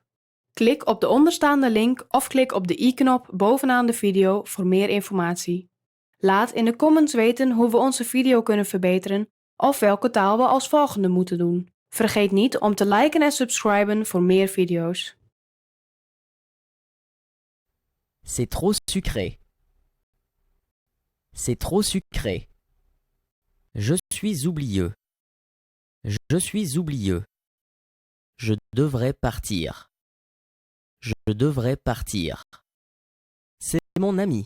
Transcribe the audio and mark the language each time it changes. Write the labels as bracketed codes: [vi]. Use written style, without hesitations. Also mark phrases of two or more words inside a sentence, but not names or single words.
[nl] Klik op de onderstaande link of klik op de i-knop bovenaan de video voor meer informatie. Laat in de comments weten hoe we onze video kunnen verbeteren of welke taal we als volgende moeten doen. Vergeet niet om te liken en subscriben voor meer video's. [fr] C'est trop sucré. C'est trop sucré. Je suis oublieux. Je suis oublieux. Je devrais partir. Je devrais partir. C'est mon ami.